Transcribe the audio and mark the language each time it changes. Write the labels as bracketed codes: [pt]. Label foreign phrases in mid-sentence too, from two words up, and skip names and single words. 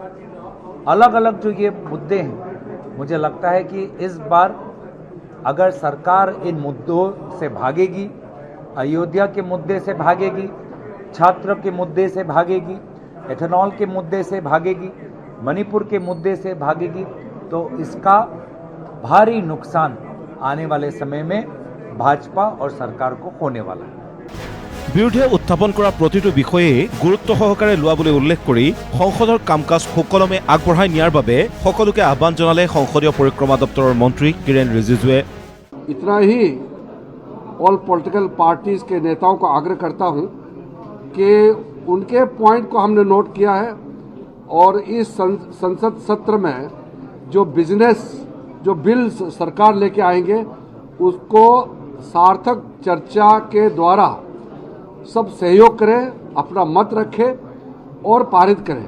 [hi] अलग अलग जो ये मुद्दे हैं, मुझे लगता है कि इस बार अगर सरकार इन मुद्दों से भागेगी, अयोध्या के मुद्दे से भागेगी, छात्र के मुद्दे से भागेगी, एथेनॉल के मुद्दे से भागेगी, मणिपुर के मुद्दे से भागेगी, तो इसका भारी नुकसान आने वाले समय में भाजपा और सरकार को होने वाला है। [as] বিৰোধীয়ে উত্থাপন কৰা প্ৰতিটো বিষয়ে গুৰুত্ব সহকাৰে লোৱা বুলি উল্লেখ কৰি সংসদৰ কাম কাজ সুকলমে আগবঢ়াই নিয়াৰ বাবে সকলোকে আহ্বান জনালে সংসদীয় পৰিক্ৰমা দপ্তৰৰ মন্ত্ৰী কিৰেণ ৰিজিজুৱে। [hi] इतना ही [en] all political parties [hi] के नेताओं को आग्रह करता हूं कि उनके पॉइंट को हमने नोट किया है, और इस संसद सत्र में जो बिजनेस जो बिल्स सरकार लेके आएंगे, उसको सार्थक चर्चा के द्वारा सब सहयोग करें, अपना मत रखें और पारित करें।